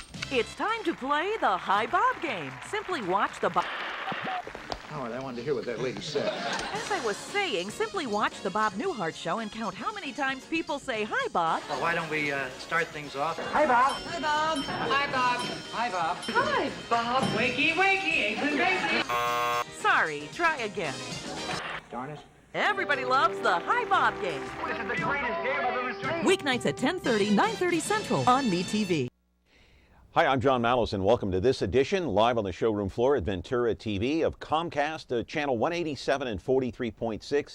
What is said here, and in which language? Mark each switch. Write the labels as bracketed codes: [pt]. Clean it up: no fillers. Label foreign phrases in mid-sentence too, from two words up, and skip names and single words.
[en] It's time to play the Hi Bob game. Simply watch the Bob... Oh, I wanted to hear what that lady said. As I was saying, simply watch the Bob Newhart show and count how many times people say Hi Bob. Well, why don't we start things off? Hi, Bob. Hi, Bob. Hi, Bob. Hi, Bob. Hi, Bob. Wakey, wakey, England wakey. Sorry, try again. Darn it. Everybody loves the Hi Bob game. This is the greatest game I've ever seen. Weeknights at 10:30, 9:30 Central on MeTV. Hi, I'm John Malos, and welcome to this edition, live on the showroom floor at Ventura TV of Comcast, channel 187 and 43.6.